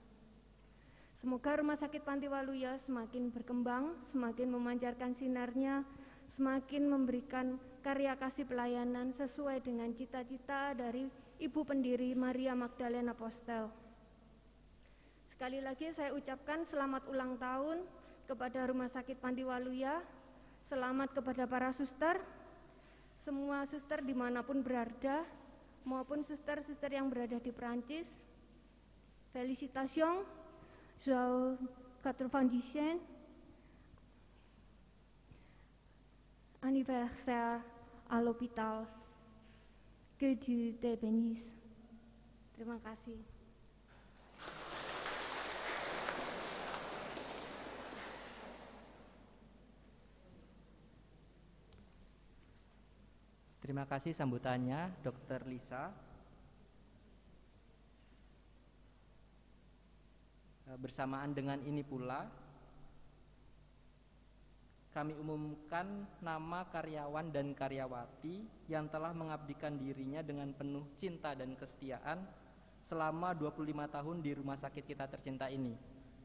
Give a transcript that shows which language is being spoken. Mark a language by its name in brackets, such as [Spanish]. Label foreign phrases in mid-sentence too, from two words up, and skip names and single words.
[Indonesian] Semoga Rumah Sakit Panti Waluya semakin berkembang, semakin memancarkan sinarnya, semakin memberikan karya kasih pelayanan sesuai dengan cita-cita dari Ibu Pendiri Maria Magdalena Apostel. Sekali lagi saya ucapkan selamat ulang tahun kepada Rumah Sakit Panti Waluya, selamat kepada para suster, semua suster dimanapun berada, maupun suster-suster yang berada di Perancis. [French] Félicitations, joyeux 90 anniversaire à l'hôpital. Que Dieu te bénisse. [Indonesian] Terima kasih. Terima kasih sambutannya, Dr. Lisa. Bersamaan dengan ini pula, kami umumkan nama karyawan dan karyawati yang telah mengabdikan dirinya dengan penuh cinta dan kesetiaan selama 25 tahun di rumah sakit kita tercinta ini.